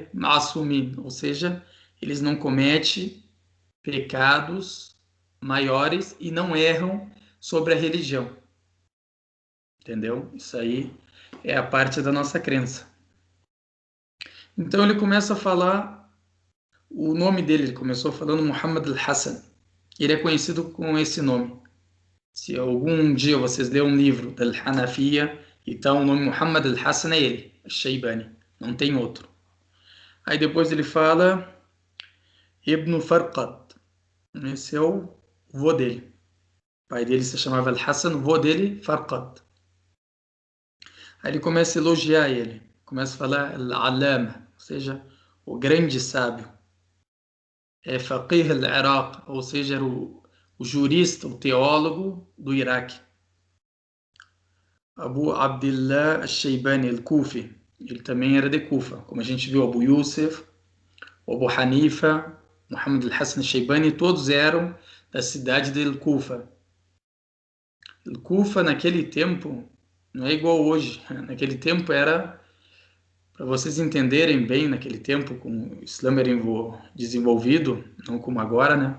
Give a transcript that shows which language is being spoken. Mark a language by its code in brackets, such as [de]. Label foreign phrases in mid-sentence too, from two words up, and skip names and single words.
[pt] Ma'asumin, ou seja, eles não cometem pecados maiores e não erram sobre a religião. Entendeu? Isso aí é a parte da nossa crença. Então ele começa a falar O nome dele, ele começou falando Muhammad al-Hassan. Ele é conhecido com esse nome. Se algum dia vocês lerem um livro da Hanafiya, então o nome Muhammad al-Hassan é ele, al-Shaybani, não tem outro. Aí depois ele fala Ibn Farqad. Esse é o vô dele. O pai dele se chamava Al-Hassan, o vô dele, Farqad. Aí ele começa a elogiar ele, começa a falar Al-Alama, ou seja, o grande sábio. É [ar] فقيه العراق, [pt] ou seja, era o jurista, o teólogo do Iraque. Abu Abdullah al-Shaybani al-Kufi, ele também era de Kufa, como a gente viu, Abu Yusuf, Abu Hanifa, Muhammad al-Hassan al-Shaybani, todos eram da cidade de Kufa. Kufa, naquele tempo, não é igual hoje. Naquele tempo era, para vocês entenderem bem, naquele tempo, como o Islã era desenvolvido, não como agora, né?